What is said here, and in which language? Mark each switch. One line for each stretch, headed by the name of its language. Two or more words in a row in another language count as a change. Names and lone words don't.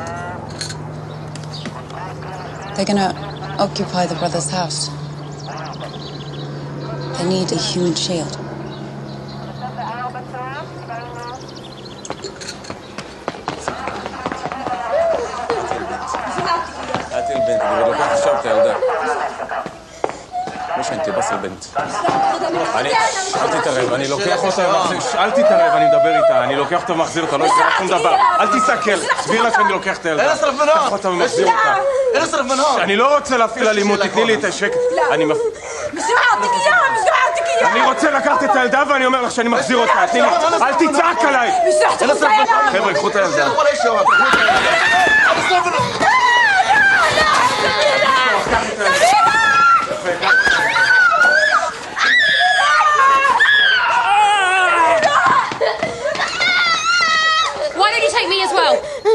English: They're gonna occupy the brother's house. They need a human shield.
Arabic: هاتي البنت اللي لو كانت الشبكة يا ولد مش انت بس البنت
Hebrew: אני אל תתערב, אני לוקח אותה ומחזיר, אל תתערב, אני מדבר איתה, אני לוקח אותה ומחזיר אותה, לא יקרה שום דבר, אל תסתכל, תסביר לה שאני לוקח את הילדה, קח אותה ומחזיר אותה, אני לא רוצה להפעיל אלימות, תתני לי את השקט, אני אני רוצה לקחת את הילדה ואני אומר לך שאני מחזיר אותה, תני לי, אל תצעק עליי, חבר'ה, קחו את הילדה.
English: Why don't you take me as well?